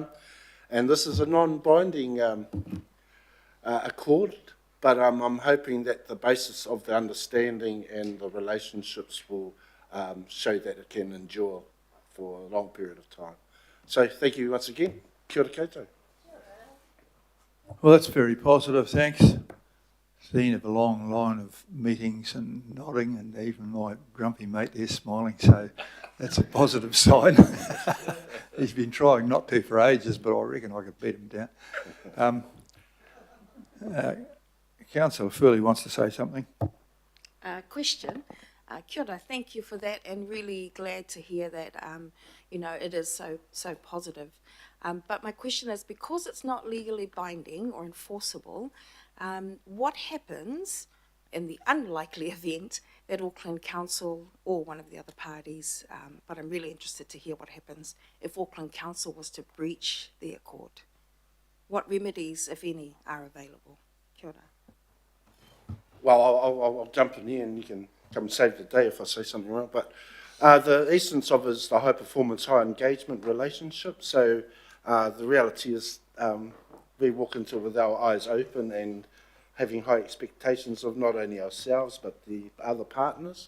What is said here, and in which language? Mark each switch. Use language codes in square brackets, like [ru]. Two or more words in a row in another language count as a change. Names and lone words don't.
[en] And this is a non-binding accord, but I'm hoping that the basis of the understanding and the relationships will show that it can endure for a long period of time. So thank you once again. [mi] Kia ora koutou. [en] Well, that's very positive, thanks. Seen of a long line of meetings and nodding, and even my grumpy mate there smiling, so that's a positive sign. He's been trying not to for ages, but I reckon I could beat him down. Councillor Furley wants to say something. Question. [mi] Kia ora, [en] thank you for that, and really glad to hear that, it is so positive. But my question is, because it's not legally binding or enforceable, what happens in the unlikely event that Auckland Council or one of the other parties, but I'm really interested to hear what happens if Auckland Council was to breach the accord? What remedies, if any, are available? [mi] Kia ora. [en] Well, I'll jump in here and you can come and save the day if I say something wrong. But the essence of it is the high performance, high engagement relationship. So the reality is we walk into it with our eyes open and having high expectations of not only ourselves but the other partners.